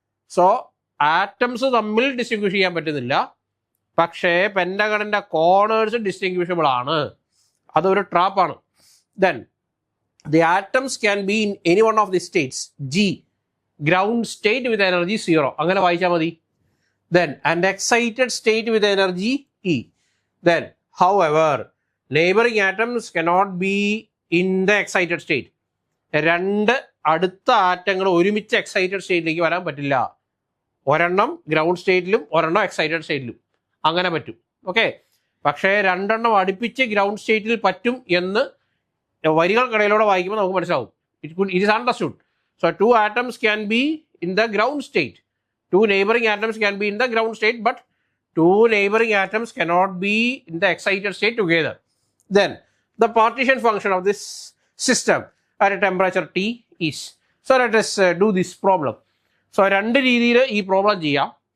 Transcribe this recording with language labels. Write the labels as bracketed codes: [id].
[ml] So atoms തമ്മിൽ distinguish ചെയ്യാൻ പറ്റുന്നില്ല, പക്ഷേ പെൻറ്റഗണിൻ്റെ കോർണേഴ്സ് ഡിസ്റ്റിങ്വിഷബിൾ ആണ്. അതൊരു ട്രാപ്പാണ്. [en] then the atoms can be in any one of the states G, ground state with energy 0, [ml] അങ്ങനെ വായിച്ചാൽ മതി. [en] Then and excited state with energy E. Then however neighboring atoms cannot be in the excited state. [ml] രണ്ട് അടുത്ത ആറ്റങ്ങൾ ഒരുമിച്ച് excited സ്റ്റേറ്റിലേക്ക് വരാൻ പറ്റില്ല. ഒരെണ്ണം ഗ്രൗണ്ട് സ്റ്റേറ്റിലും ഒരെണ്ണം എക്സൈറ്റഡ് സ്റ്റേറ്റിലും അങ്ങനെ പറ്റും. ഓക്കെ, പക്ഷേ രണ്ടെണ്ണം അടുപ്പിച്ച് ഗ്രൗണ്ട് സ്റ്റേറ്റിൽ പറ്റും എന്ന് വരികൾക്കിടയിലൂടെ വായിക്കുമ്പോൾ നമുക്ക് മനസ്സിലാവും. [en] It is understood. So 2 atoms can be in the ground state. 2 neighboring atoms can be in the ground state, but 2 neighboring atoms cannot be in the excited state together. Then the partition function of this system at a temperature T is. So let us do this problem. [ml] So രണ്ട് രീതിയിൽ ഈ problem ചെയ്യാം.